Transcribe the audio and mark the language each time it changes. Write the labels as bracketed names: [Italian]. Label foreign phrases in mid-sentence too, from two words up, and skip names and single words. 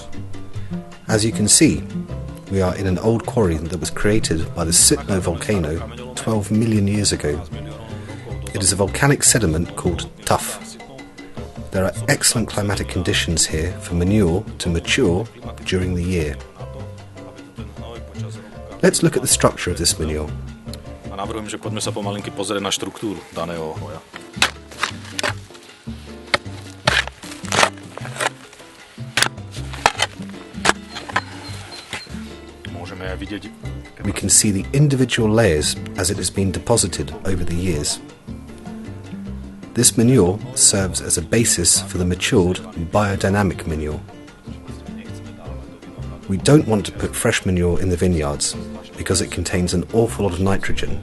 [English] As you can see, we are in an old quarry that was created by the Sitno volcano 12 million years ago. It is a volcanic sediment called tuff. There are excellent climatic conditions here for manure to mature during the year. Let's look at the structure of this manure. [Slovak] A navrhujem, že poďme sa pomalinky pozrieť na štruktúru daného hoja. Môžeme aj vidieť. [English] We can see the individual layers as it has been deposited over the years. This manure serves as a basis for the matured biodynamic manure. We don't want to put fresh manure in the vineyards because it contains an awful lot of nitrogen.